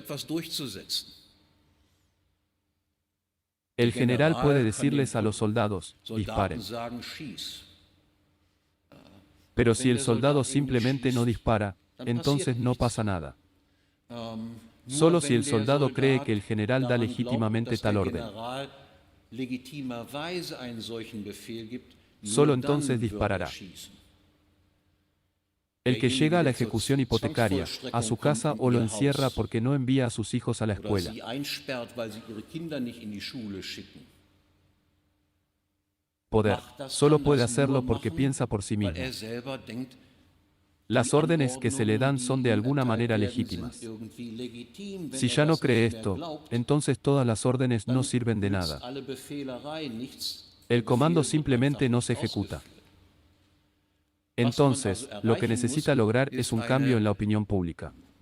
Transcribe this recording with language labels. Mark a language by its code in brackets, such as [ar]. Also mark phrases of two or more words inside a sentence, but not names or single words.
[es] El general puede decirles a los soldados, disparen. Pero si el soldado simplemente no dispara, entonces no pasa nada. Solo si el soldado cree que el general da legítimamente tal orden. [de] legitimerweise einen solchen Befehl gibt, [es] solo [de] nur dann [es] entonces [de] würde er [es] disparará. [de] schießen. [es] El que llega a la ejecución hipotecaria, a su casa o lo encierra Haus porque no envía a sus hijos a la oder escuela. [de] sie einsperrt, weil sie ihre Kinder nicht in die Schule schicken, [es] Poder. [de] macht das [es] Solo kann puede das hacerlo nur porque machen, piensa por sí weil mismo. [de] selber denkt, [es] Las órdenes que se le dan son de alguna manera legítimas. Si ya no cree esto, entonces todas las órdenes no sirven de nada. El comando simplemente no se ejecuta. Entonces, lo que necesita lograr es un cambio en la opinión pública.